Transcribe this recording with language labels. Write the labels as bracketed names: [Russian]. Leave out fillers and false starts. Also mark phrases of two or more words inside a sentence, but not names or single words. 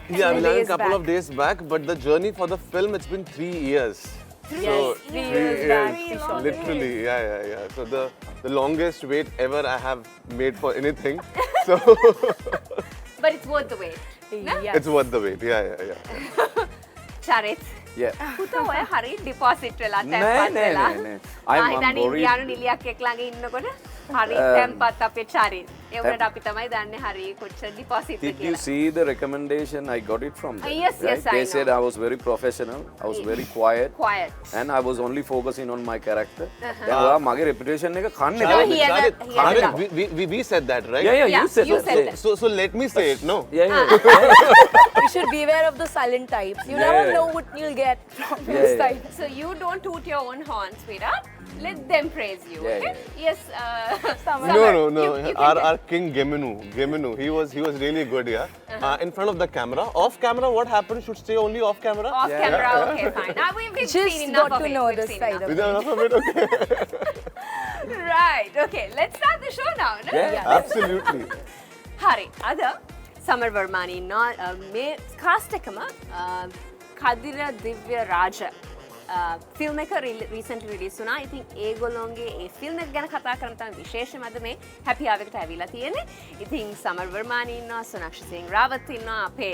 [English] Yeah, we landed a couple of days back, but the journey for the film, it's been 3 years. 3 So, years. 3 years, long literally, yeah. So the longest wait ever I have made for anything. So But it's worth the wait. No? it's worth the wait. Yeah. Charith. Yeah. [Sinhala] පුතා ඔය හරි ඩිපොසිට් වෙලා නෑ, තැන්පත් නෑ, වෙලා. නෑ, නෑ. I'm හිතන්නේ [English] worried. [Sinhala] ඉන්දියානු නිලියක් එක්ක ළඟ ඉන්නකොට හරි තැන්පත් අපේ Charith. ඒ උනට අපි තමයි දන්නේ හරි කොච්චර ඩිපොසිට් [English] Did you see the recommendation? I got it from them. Yes, right? I They know. said I was very professional. I was very quiet. Quiet. And I was only focusing on my character. [Sinhala] දැන් ඔයා මගේ reputation එක කන්නේ [English] No, [Sinhala] නැහැ. [English] he has a- he has a- we said that, right? Yeah, Yeah, you said you that. said Yeah. that. So let me say it, no? Yeah. You should beware of the silent types. You never know what you'll get from this Yeah. type. So you don't toot your own horn, sweetheart. Let them praise you, Yeah, okay? yeah. Yes, Samar. No. You can Our king Geminu, he was really good, yeah. In front of the camera, off camera, what happens should stay only off camera. off Yeah. camera, okay, fine. Now we've Just seen enough got of to it. know We've this seen side enough. of Is that enough of it? Okay. Right, okay. Let's start the show now. No? Yeah. Absolutely. [Sinhala] හරි අද සමර් වර්මානි ඉන්නවා මේ කාස්ට් එකම කදිර දිව්‍ය රාජ ෆිල්ම් එක [English] recently release [Sinhala] වුණා. ඉතින් ඒගොල්ලෝගේ ඒ ෆිල්ම් එක ගැන කතා කරන්න තමයි විශේෂම අද මේ Happy Hour එකට ඇවිල්ලා තියෙන්නේ. ඉතින් සමර් වර්මානි ඉන්නවා, සොනාක්ෂි සිං රාවත් ඉන්නවා, අපේ